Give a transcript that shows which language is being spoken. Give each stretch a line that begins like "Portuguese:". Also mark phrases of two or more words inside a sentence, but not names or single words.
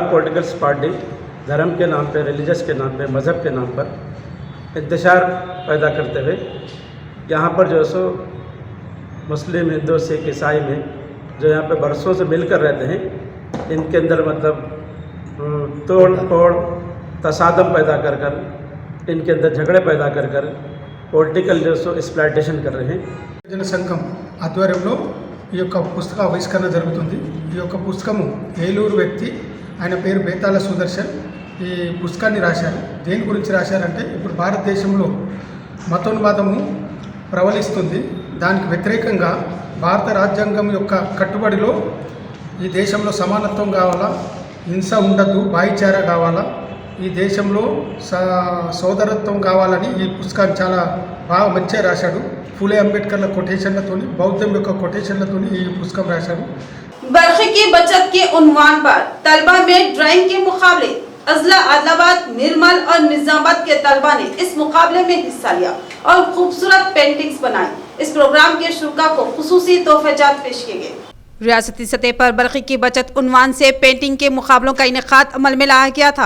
English: politicals party
Urdu: دھرم کے نام پے، ریلیجس کے نام پے، مذہب کے نام پر انتشار پیدا کرتے ہوئے یہاں پر جو سو مسلم، ہندو، سکھ، عیسائی میں جو یہاں پے برسوں سے مل کر رہتے ہیں، ان کے اندر مطلب توڑ پھوڑ تصادم پیدا کر کر، ان کے اندر جھگڑے پیدا کر کر پولیٹیکل جو سو ایکسپلائٹیشن کر رہے ہیں.
Telugu: జన సంఘం ఆధ్వర్యంలో ఈ యొక్క పుస్తక ఆవిష్కరణ జరుగుతుంది. ఈ యొక్క పుస్తకము ఏలూరు వ్యక్తి, ఆయన పేరు బేతాల సుదర్శన్ ఈ పుస్తకాన్ని రాశారు. దేని గురించి రాశారంటే, ఇప్పుడు భారతదేశంలో మతోన్మాదము ప్రబలిస్తుంది. దానికి వ్యతిరేకంగా భారత రాజ్యాంగం యొక్క కట్టుబడిలో ఈ దేశంలో సమానత్వం కావాలా, హింస ఉండద్దు, భాయిచారా కావాలా, ఈ దేశంలో సోదరత్వం కావాలని ఈ పుస్తకాన్ని చాలా బాగా మంచిగా రాశాడు. ఫూలే అంబేడ్కర్ కొటేషన్లతో బౌద్ధం కొటేషన్లతో ఈ పుస్తకం రాశారు.
Urdu: برکھے کی بچت کے عنوان پر طلبہ میں ڈرائنگ کے مقابلے اضلاع، عادل آباد، نرمل اور نظام آباد کے طلبہ نے اس مقابلے میں حصہ لیا اور خوبصورت پینٹنگز بنائی. اس پروگرام کے شرا کو خصوصی تحفہ جات پیش کیے گئے. ریاستی سطح پر برقی کی بچت عنوان سے پینٹنگ کے مقابلوں کا انعقاد عمل میں لایا گیا تھا.